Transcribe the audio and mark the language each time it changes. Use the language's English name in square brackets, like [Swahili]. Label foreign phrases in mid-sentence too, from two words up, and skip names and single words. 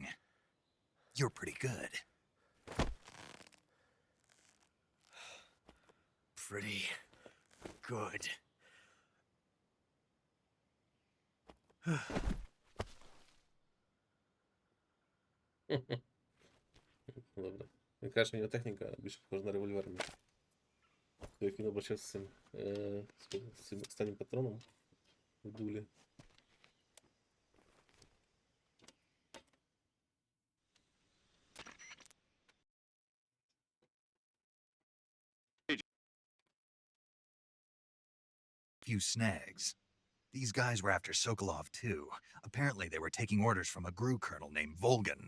[English] You're pretty good. Pretty good. [Ukrainian] Добре. Він каже, що у нього техніка більше похожа на револьверну. Як він обращався з цим останнім патроном в дулі. [English] Few snags. These guys were after Sokolov too. Apparently they were taking orders from a GRU colonel named Volgan.